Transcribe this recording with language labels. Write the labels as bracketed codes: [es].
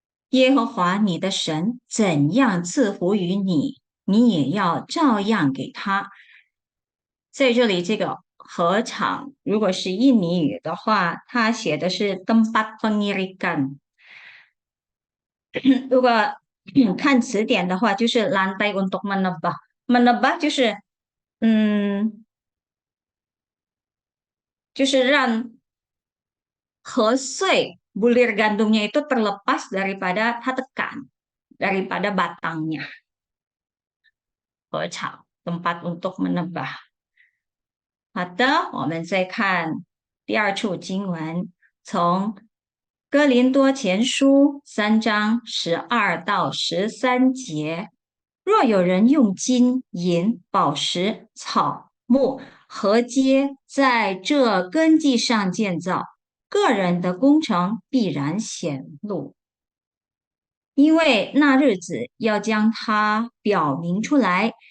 [zh] 耶和华你的神怎样赐福于你，你也要照样给他。在这里，这个禾场如果是印尼语的话，它写的是 [id] tempat pengirikan。 [zh] 如果看词典的话，就是 [id] lantai untuk menebah，menebah [zh] 嗯，就是让碎 [id] bulir gandumnya itu terlepas daripada tekan daripada batangnya. 禾场 tempat untuk menebah。 [zh] 好的，我们再看第二处经文，从哥林多前书3章12到13节。若有人用金银宝石草木和街在这根基上建造，个人的工程必然显露，因为那日子要将它表明出来。